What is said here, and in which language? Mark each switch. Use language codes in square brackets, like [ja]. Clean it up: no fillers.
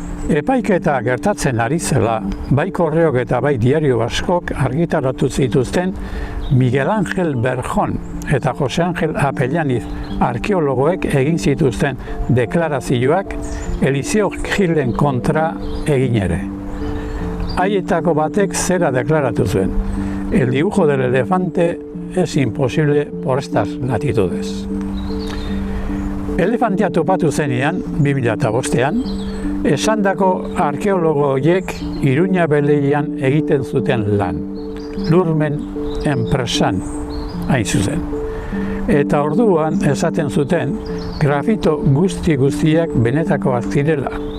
[eu] Epaiketa gertatzen ari zela, bai Korreok eta bai Diario Baskok argitaratu zituzten Miguel Ángel Berjón eta Jose Ángel Apellaniz arkeologoek egin zituzten deklarazioak Eliseo Gilen kontra egin ere. Haietako batek zera deklaratu zuen: [es] el dibujo del elefante es imposible por estas latitudes. [eu] Elefantea topatu zenean, 2005ean, esandako arkeologo horiek Iruña Beleian egiten zuten lan, lurmen enpresan hain zuzen. Eta orduan esaten zuten grafito guztiak benetakoak zirela.